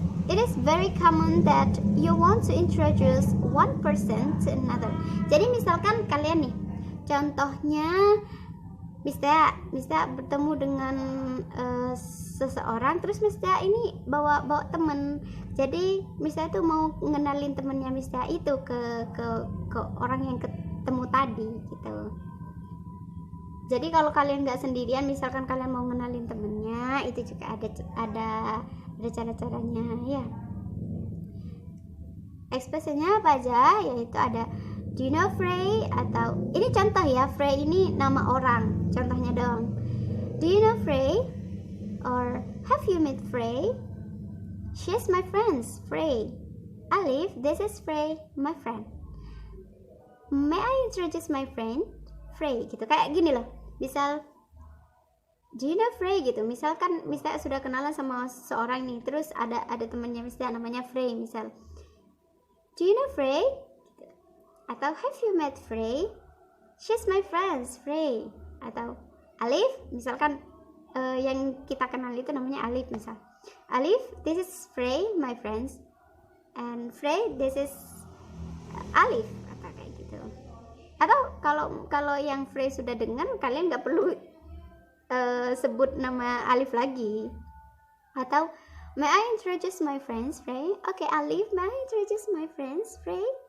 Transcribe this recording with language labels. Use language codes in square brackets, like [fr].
[en] It is very common that you want to introduce one person to another. [id] Jadi misalkan kalian nih, contohnya Mistea bertemu dengan seseorang, terus Mistea ini bawa temen. Jadi Mistea itu mau ngenalin temennya Mistea itu ke orang yang ketemu tadi gitu. Jadi kalau kalian nggak sendirian, misalkan kalian mau ngenalin temennya, itu juga ada cara-caranya ya. Ekspresinya apa aja, yaitu ada [en] do you know Frey, [id] atau ini contoh ya, Frey ini nama orang, contohnya dong. [en] Do you know Frey, or have you met Frey? She's my friend Frey. Alif, this is Frey, my friend. May I introduce my friend Frey, gitu. [id] Kayak gini loh, misal [en] do you know Frey gitu. [id] Misalkan Mistea sudah kenalan sama seorang nih, terus ada temannya Mistea namanya Frey, misal [en] do you know Frey? Atau have you met Frey? She's my friend Frey. [id] Atau Alif, misalkan yang kita kenal itu namanya Alif, misal Alif, [en] this is Frey, my friends, and Frey, this is Alif, [id] atau kayak gitu. Atau kalau yang Frey sudah dengar, kalian nggak perlu sebut nama Alif lagi. [en] Atau may I introduce my friends Frey? Oke, Alif, may I introduce my friends Frey?